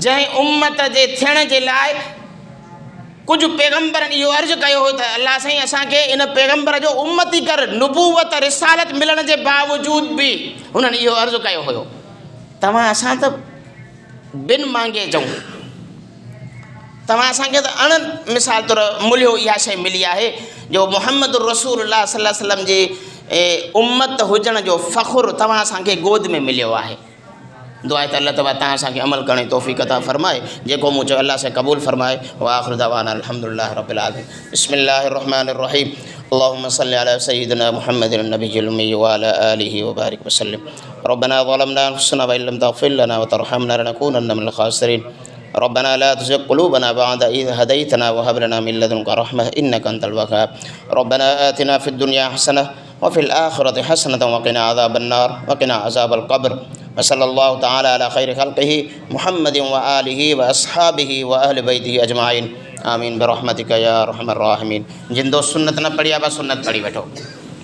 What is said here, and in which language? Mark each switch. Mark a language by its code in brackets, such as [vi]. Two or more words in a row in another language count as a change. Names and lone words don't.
[sd] जंहिं उम्मत जे थियण जे लाइ कुझु पैगंबरनि इहो अर्ज़ु कयो हो त अल्लाह साईं असांखे इन पैगंबर जो उम्मती कर, नुबूवत रिसालत मिलण जे बावजूद बि हुननि इहो अर्ज़ु कयो हुयो। तव्हां असां त बिन मांगे चऊं, तव्हां असांखे त अण मिसाल तौरु मुलियो इहा शइ मिली आहे जो मुहम्मद [ar] رسول الله صلى الله عليه وسلم [sd] जे उम्मत हुजण जो फ़ख़ुरु तव्हां असांखे गोद में मिलियो आहे। दुआ आहे त अल्लाह ताला तव्हां असांखे अमल करण जी तौफ़ीक़ अता फ़रमाए। जेको मूं चयो अल्लाह से क़बूल फ़रमाए। [ar] وآخر دعوانا الحمد لله رب العالمين. بسم الله الرحمن الرحيم. اللهم صل على سيدنا محمد النبي الأمي وعلى آله وبارك وسلم. ربنا ظلمنا أنفسنا وإن لم تغفر لنا وترحمنا لنكونن من الخاسرين. ربنا لا تزغ قلوبنا بعد إذ هديتنا وهب لنا من لدنك رحمة إنك أنت الوهاب. ربنا آتنا في الدنيا حسنة وفي الآخرة حسنة وقنا عذاب النار وقنا عذاب القبر. وصلى الله تعالى على خير خلقه محمد وآله وأصحابه وأهل بيته أجمعين. آمين برحمتك يا أرحم الراحمين. [sd] जिन दोस्त सुन्नत न पढ़ी आहे बस सुन्नत पढ़ी वठो।